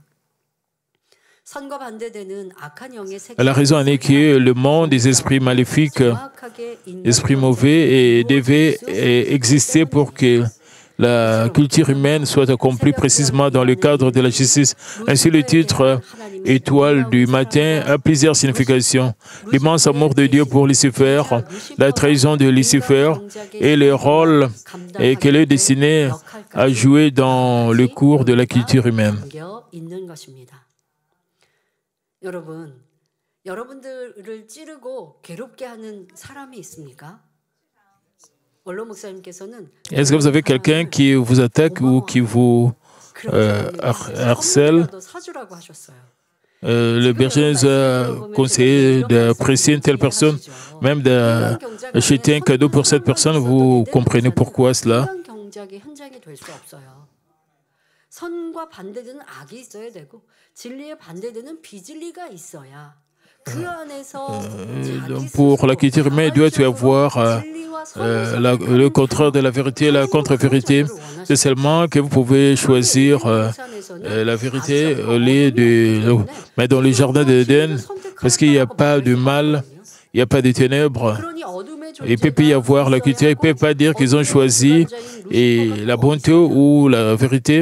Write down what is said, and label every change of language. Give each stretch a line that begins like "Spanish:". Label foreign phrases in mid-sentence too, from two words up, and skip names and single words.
French: La raison en est que le monde des esprits maléfiques, esprits mauvais, devait exister pour que la culture humaine soit accomplie précisément dans le cadre de la justice. Ainsi, le titre étoile du matin a plusieurs significations. L'immense amour de Dieu pour Lucifer, la trahison de Lucifer et le rôle qu'elle est destinée à jouer dans le cours de la culture humaine.
Korean: 여러분들을 찌르고 괴롭게 하는 사람이 있습니까? 원로 목사님께서는
French: Est-ce que vous avez quelqu'un qui vous attaque ou qui vous harcèle?
Korean: 사주라고 하셨어요.
French: Le berger nous a conseillé d'apprécier une telle personne, même d'acheter un cadeau pour cette personne. Vous comprenez pourquoi cela?
Korean: 경작의 현장이 될 수 없어요. 선과 반대되는 악이 있어야 되고 진리에 반대되는 비진리가 있어야.
French: Pour la culture humaine, il doit y avoir le contraire de la vérité, la contre-vérité. C'est seulement que vous pouvez choisir la vérité au lieu de... Mais dans le jardin d'Éden, parce qu'il n'y a pas de mal, il n'y a pas de ténèbres, il peut pas y avoir la culture, il ne peut pas dire qu'ils ont choisi la bonté ou la vérité.